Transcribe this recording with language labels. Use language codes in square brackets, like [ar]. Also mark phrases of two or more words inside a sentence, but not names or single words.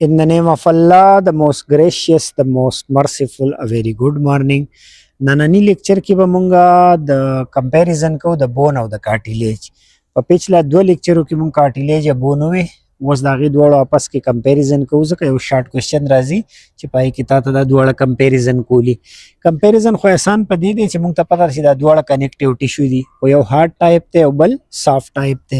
[en] In the name of Allah, the most gracious, the most merciful, a very good morning. [ps] نننی لیکچر کې به مونږه د کمپیریزن کو د بون او د کارټیلیج. په پچھلا دوه لیکچرو کې مونږ کارټیلیج او بون وې، اوس د هغې دواړو آپس کې کمپیریزن کوو، ځکه یو [en] short question [ps] راځي چې پای کې تا ته دا دواړه کمپیریزن کولی. کمپیریزن خو احسان په دې دی چې مونږ ته پته ده چې دا دواړه [en] connective tissue [ps] دي، خو یو [en] hard type [ps] دی او بل [en] soft type [ps] دی.